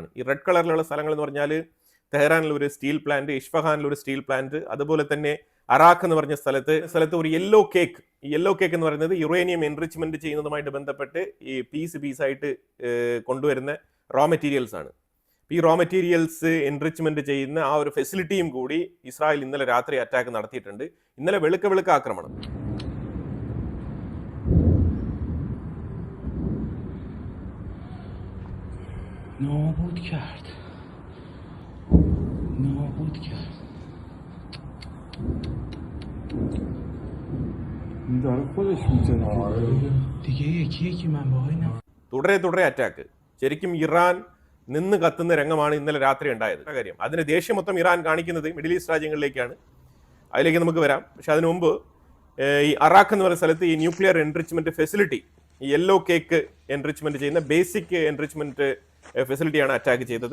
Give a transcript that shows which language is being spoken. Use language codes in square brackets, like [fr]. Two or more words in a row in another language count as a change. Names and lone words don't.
[ml] ഈ [en] red colour [ml] സ്ഥലങ്ങൾ എന്ന് പറഞ്ഞാൽ തെഹ്റാനിൽ ഒരു [en] steel plant, [ml] ഇഷ്ഫഹാനിൽ ഒരു [en] steel plant, [ml] അതുപോലെ തന്നെ അറാഖ് എന്ന് പറഞ്ഞ സ്ഥലത്ത് ഒരു [en] yellow cake. [ml] ഈ [en] yellow cake [ml] എന്ന് പറയുന്നത് [en] uranium enrichment [ml] ചെയ്യുന്നതുമായിട്ട് ബന്ധപ്പെട്ട് ഈ പീസായിട്ട് കൊണ്ടുവരുന്ന [en] raw materials [ml] ആണ്. ഈ [en] raw materials enrichment [ml] ചെയ്യുന്ന ആ ഒരു ഫെസിലിറ്റിയും കൂടി ഇസ്രായേൽ ഇന്നലെ രാത്രി അറ്റാക്ക് നടത്തിയിട്ടുണ്ട്. ഇന്നലെ വെളുക്ക ആക്രമണം. [fa] نابود کرد. این داره خودش میزنه دیگه یکی من باهایی نه. [ml] തുടരെ അറ്റാക്ക്. ശരിക്കും ഇറാൻ നിന്ന് കത്തുന്ന രംഗമാണ് ഇന്നലെ രാത്രി ഉണ്ടായത്. കാര്യം അതിന് ദേഷ്യം മൊത്തം ഇറാൻ കാണിക്കുന്നത് മിഡിൽ ഈസ്റ്റ് രാജ്യങ്ങളിലേക്കാണ്. അതിലേക്ക് നമുക്ക് വരാം. പക്ഷെ അതിനു മുമ്പ് ഈ അറാഖ് എന്ന് പറയുന്ന സ്ഥലത്ത് ഈ [en] nuclear enrichment facility, [ml] ഈ [en] yellow cake enrichment [ml] ചെയ്യുന്ന [en] basic enrichment facility [ml] അറ്റാക്ക് ചെയ്തത്.